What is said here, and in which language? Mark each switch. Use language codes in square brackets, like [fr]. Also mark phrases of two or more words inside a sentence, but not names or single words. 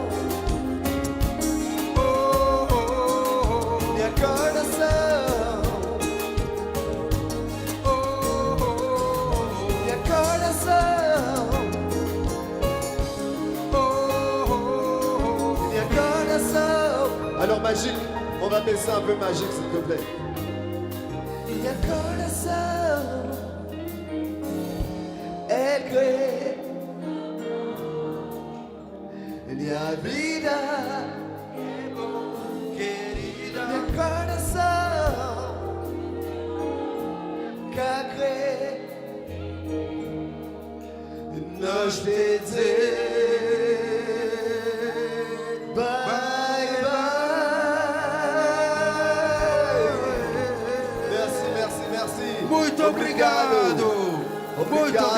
[pt] oh, oh, oh, meu coração, oh, oh, oh, meu coração, meu coração. [fr] Alors magique, on va baisser un peu magique s'il te plaît. [pt] Meu coração é que minha vida querida, meu coração que crê nós te dizer [en] bye bye. [fr] Merci, merci, merci. [pt] muito obrigado. Muito Obrigado.